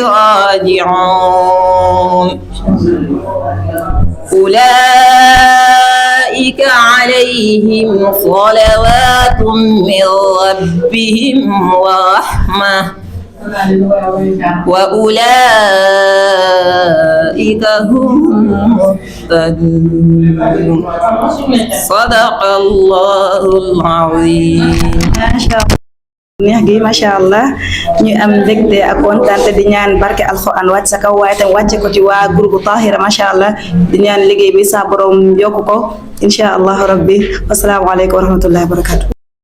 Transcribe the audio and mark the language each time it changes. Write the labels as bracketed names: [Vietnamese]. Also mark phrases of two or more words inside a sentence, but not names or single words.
[Arabic] راجعون أولئك عليهم صلوات من ربهم ورحمة وأولئك هم المهتدون صدق الله العظيم. [Wolof] neex gi [Arabic] ما شاء الله [Wolof] ñu am mbégte ak kontaan di ñaan barke alxuraan wàcc sa kaw waaye tam wàcce ko ci waa groupe Tahira [Arabic] ما شاء الله [Wolof] di ñaan liggéey bi sa borom yokk ko [Arabic] إن شاء الله ربي والسلام عليكم ورحمة الله وبركاته